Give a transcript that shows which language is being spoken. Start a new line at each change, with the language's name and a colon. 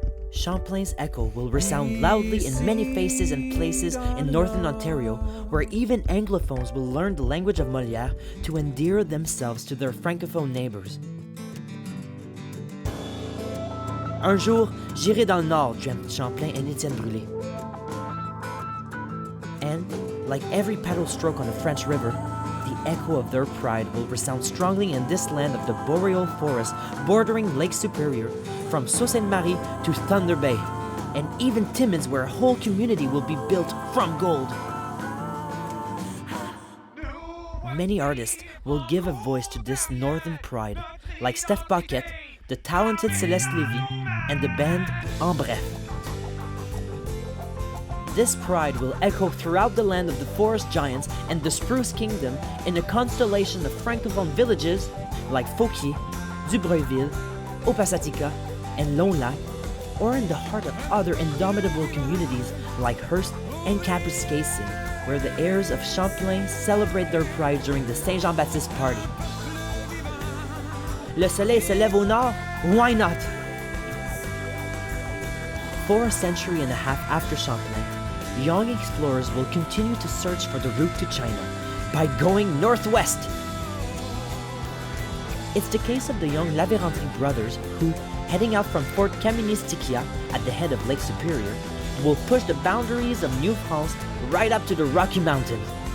English: Champlain's echo will resound loudly in many faces and places in northern Ontario, where even Anglophones will learn the language of Molière to endear themselves to their francophone neighbors.
French: Un jour, j'irai dans le Nord,
English: dreamt
French: Champlain and Étienne Brûlé.
English: And, like every paddle stroke on a French river, the echo of their pride will resound strongly in this land of the boreal forest bordering Lake Superior, from Sault Ste. Marie to Thunder Bay, and even Timmins, where a whole community will be built from gold. Many artists will give a voice to this northern pride, like Steph Paquette, the talented Céleste Lévy, and the band En Bref. This pride will echo throughout the land of the forest giants and the spruce kingdom in a constellation of francophone villages like Fauquier, Dubreuilville, Opasatika, and Lone Lac, or in the heart of other indomitable communities like Hearst and Kapuskasing, where the heirs of Champlain celebrate their pride during the Saint Jean-Baptiste party.
French: Le soleil se lève au nord,
English: why not? For a century and a half after Champlain, young explorers will continue to search for the route to China by going northwest. It's the case of the young La Vérendrye brothers who, heading out from Fort Kaministiquia at the head of Lake Superior, will push the boundaries of Nouvelle-France right up to the Rocky Mountains.